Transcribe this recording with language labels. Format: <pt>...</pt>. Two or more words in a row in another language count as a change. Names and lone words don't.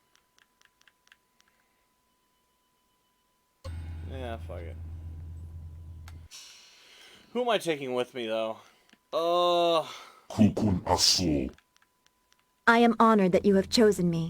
<en>Yeah, fuck it. Who am I taking with me, though? Kukun Aso. I am honored that you have chosen me.</en>